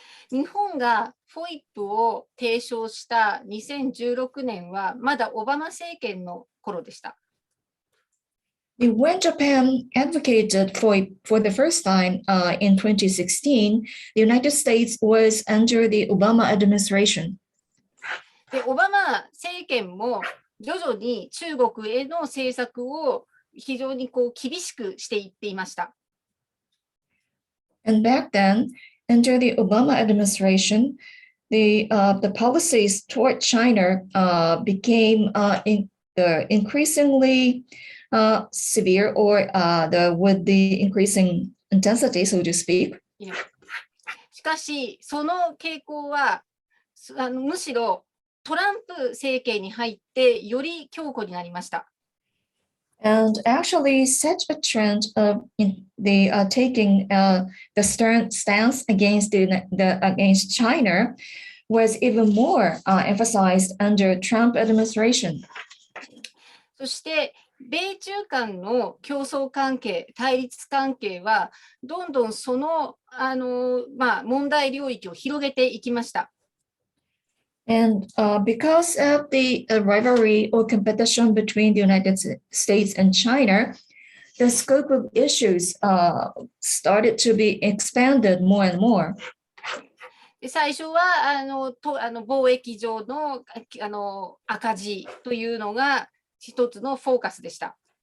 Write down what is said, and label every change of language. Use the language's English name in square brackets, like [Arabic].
[Japanese] 日本がFOIPを提唱した2016年はまだオバマ政権の頃でした。 [English] When Japan advocated FOIP for the first time in 2016, the United States was under the Obama administration. [Japanese] でオバマ政権も徐々に中国への政策を非常に厳しくしていっていました。 [English] And back then, under the Obama administration, the policies toward China became increasingly severe, or with the increasing intensity, so to speak. [Japanese] しかし、その傾向はむしろトランプ政権に入ってより強固になりました。 [English] And actually, such a trend of the taking the stern stance against against China was even more emphasized under Trump administration. [Japanese] そして米中間の競争関係、対立関係はどんどんその問題領域を広げていきました。 [English] And because of the rivalry or competition between the United States and China, the scope of issues started to be expanded more and more. [Japanese] 最初は貿易上の赤字というのが一つのフォーカスでした。